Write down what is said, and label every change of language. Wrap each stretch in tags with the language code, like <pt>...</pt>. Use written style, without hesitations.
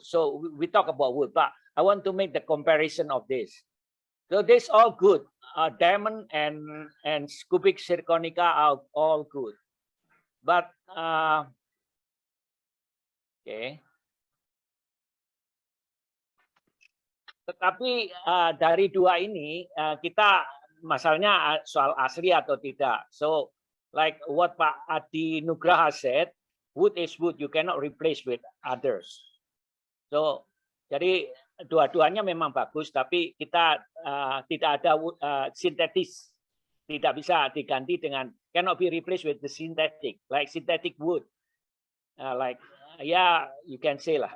<en>So we talk about wood, but I want to make the comparison of this. So this all good. Diamond and cubic zirconica are all good, but okay.</en> <id>Tetapi dari dua ini kita masalahnya soal asli atau tidak.</id> <en>So like what Pak Adi Nugraha said, wood is wood, you cannot replace with others.</en> <id>So jadi dua-duanya memang bagus, tapi kita tidak ada sintetis, tidak bisa diganti dengan,</id> <en>cannot be replaced with the synthetic, like synthetic wood, like yeah, you can say lah.</en>